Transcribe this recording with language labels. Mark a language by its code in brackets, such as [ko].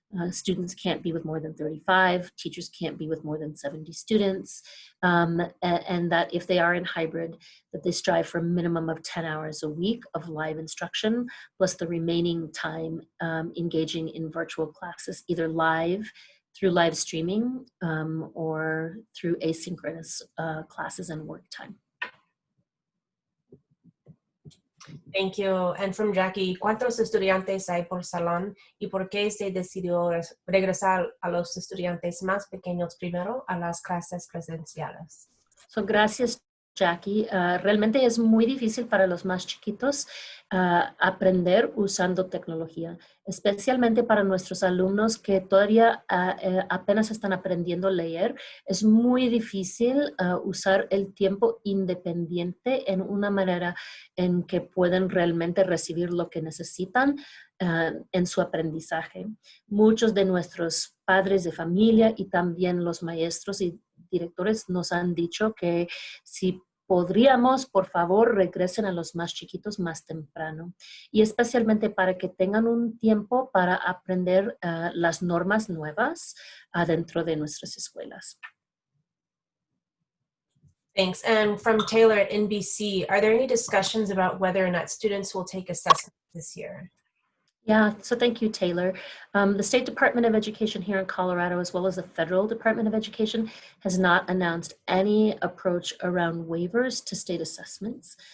[en] Students can't be with more than 35, teachers can't be with more than 70 students, and that if they are in hybrid, that they strive for a minimum of 10 hours a week of live instruction, plus the remaining time engaging in virtual classes, either live, through live streaming, or through asynchronous classes and work time. Thank you. And from Jackie, [es] ¿cuántos estudiantes hay por salón y por qué se decidió regresar a los estudiantes más pequeños primero a las clases presenciales? So, gracias, Jackie. Realmente es muy difícil para los más chiquitos aprender usando tecnología, especialmente para nuestros alumnos que todavía apenas están aprendiendo a leer. Es muy difícil usar el tiempo independiente en una manera en que pueden realmente recibir lo que necesitan en su aprendizaje. Muchos de nuestros padres de familia y también los maestros y directores nos han dicho que si podríamos, por favor, regresen a los más chiquitos más temprano, y especialmente para que tengan un tiempo para aprender las normas nuevas dentro de nuestras escuelas. [en] Thanks. And from Taylor at NBC, are there any discussions about whether or not students will take assessments this year? Yeah, so thank you, Taylor. The State Department of Education here in Colorado, as well as the Federal Department of Education, has not announced any approach around waivers to state assessments.